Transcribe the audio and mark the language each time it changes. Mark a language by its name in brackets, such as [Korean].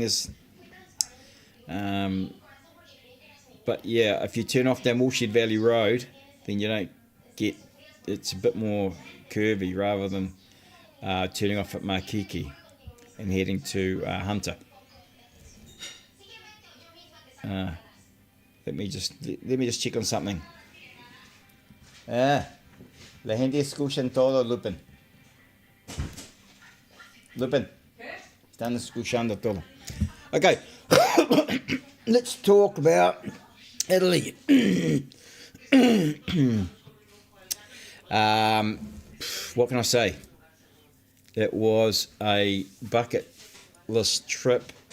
[English] There's but yeah, if you turn off down Woolshed Valley Road, then you don't get, it's a bit more curvy rather than turning off at Makiki and heading to Hunter. Let me just check on something. [Spanish] La gente escuchan todo, Lupin. Lupin, están escuchando todo. [English] Okay, let's talk about Italy. What can I say? It was a bucket list trip.